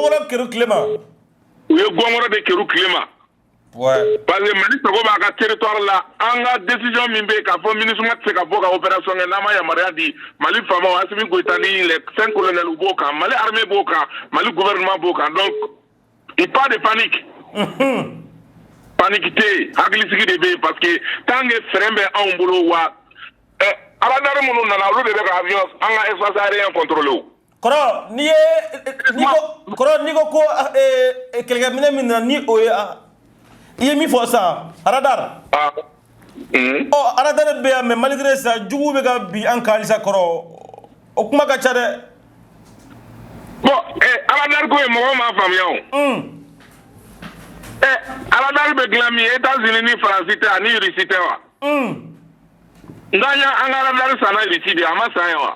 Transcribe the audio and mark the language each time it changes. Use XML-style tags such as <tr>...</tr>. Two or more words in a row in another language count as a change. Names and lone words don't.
<bm>ka gɔngɔrɔ keru tile ma u ye gɔngɔrɔ de keru tile ma</bm> <fr>Ouais. Parce que</fr> <bm>Mali sago b'a ka territoire la an ka décision min bɛ k'a fɔ MINUSMA tɛ se ka bɔ ka opération kɛ n'an ma yamaruya di Mali faamaw Assimi Goïta ni</bm> <fr>les 5 colonels</fr> <bm>u b'o kan Mali armée b'o kan Mali gouvernement b'o kan</bm> <fr>donc il pas de panique.</fr> <bm>Panique tɛ yen hakilisigi de bɛ yen</bm> <fr>parce que tant que</fr> <bm>frein bɛ anw bolo wa radar minnu nana olu de bɛ ka avion an ka</bm> <fr>espace aérien contrôler</fr> <bm>o. Kɔrɔ n'i ko ko kɛlɛkɛminɛ min nana ni o ye i ye min fɔ sa radar. Radar bɛ yan</bm> <fr>mais malgré ça</fr> <bm>jugu bɛ ka bin an kan halisa Kɔrɔ o kuma ka ca dɛ. Bon radar ko ye mɔgɔw m'a faamuya o. Radar bɛ dilan min États-Unis ni Faransi tɛ ani Russie tɛ wa. Nka an ka radar sanna Russie de a ma san ye wa.</bm>